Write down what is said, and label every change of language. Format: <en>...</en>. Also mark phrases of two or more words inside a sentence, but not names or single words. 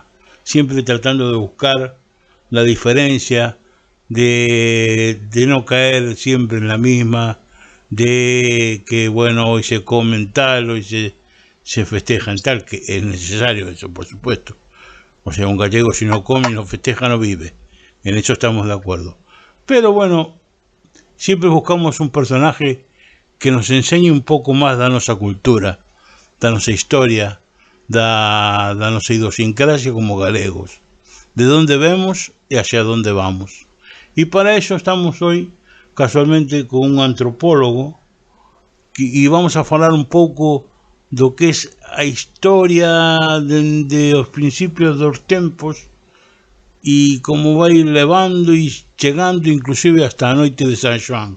<es>Siempre tratando de buscar la diferencia, de no caer siempre en la misma, de que bueno, hoy se comen tal, hoy se festejan tal, que es necesario eso, por supuesto. O sea, un gallego si no come, no festeja, no vive. En eso estamos de acuerdo. Pero bueno, siempre buscamos un personaje que nos enseñe</es> <gl>un pouco máis da nosa cultura, da nosa historia, da nosa idiosincrasia como galegos, de onde vemos e hacia onde vamos. E para eso estamos hoy casualmente con un antropólogo e vamos a falar un pouco do que é a historia de os principios dos tempos e como vai levando e chegando inclusive hasta a noite de San Xoán.</gl>